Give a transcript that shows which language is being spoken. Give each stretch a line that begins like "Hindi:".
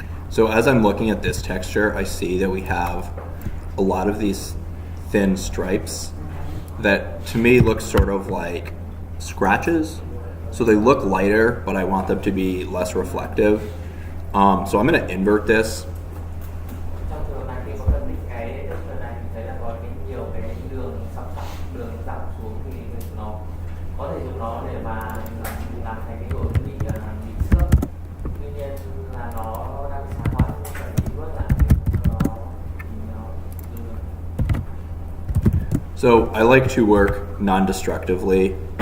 English: So as I'm looking at this texture, I see that we have a lot of these thin stripes that to me look sort of like scratches. So they look lighter, but I want them to be less reflective. So I'm going to invert this.
Vietnamese: Trong trường hợp này khi có phân tích cái texture này thì thấy là có cái nhiều cái đường sọc sọc, đường dặn xuống thì nó có thể dùng nó để mà làm thành cái độ bị xước. Tuy nhiên là nó đang sáng hóa nên cần đi vớt lại cho nó dùng được.
English: So I like to work non-destructively.